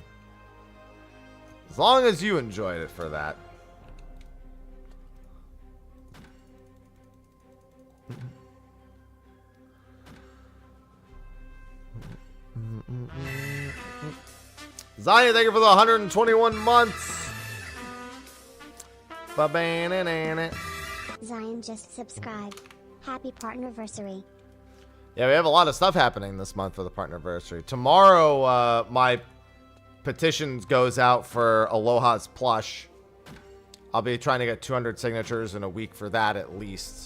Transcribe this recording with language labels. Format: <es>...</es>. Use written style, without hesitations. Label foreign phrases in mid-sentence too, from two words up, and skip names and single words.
<en>As long as you enjoyed it for that. Zion, thank you for the 121 months. Ba-ba-na-na-na. Zion just subscribed. Happy partnerversary. Yeah, we have a lot of stuff happening this month for the partnerversary. Tomorrow, my petitions goes out for Aloha's plush. I'll be trying to get 200 signatures in a week for that at least.</en>